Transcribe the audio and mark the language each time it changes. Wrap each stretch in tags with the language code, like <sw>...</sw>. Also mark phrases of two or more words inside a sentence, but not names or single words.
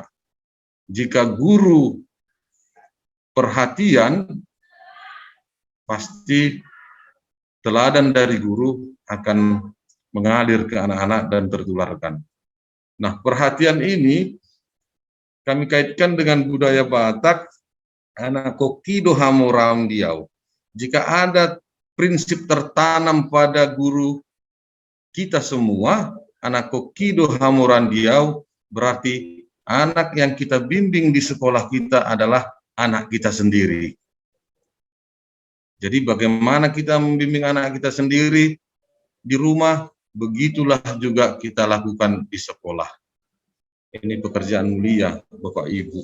<id>Jika guru perhatian, pasti teladan dari guru akan mengalir ke anak-anak dan tertularkan. Nah, perhatian ini kami kaitkan dengan budaya Batak,</id> <bbc>anak kokido hamoram diau.</bbc> <id>Jika ada prinsip tertanam pada guru kita semua,</id> <bbc>anak kokido hamoram diau,</bbc> <id>berarti anak yang kita bimbing di sekolah kita adalah anak kita sendiri. Jadi bagaimana kita membimbing anak kita sendiri di rumah, begitulah juga kita lakukan di sekolah. Ini pekerjaan mulia, Bapak Ibu.</id>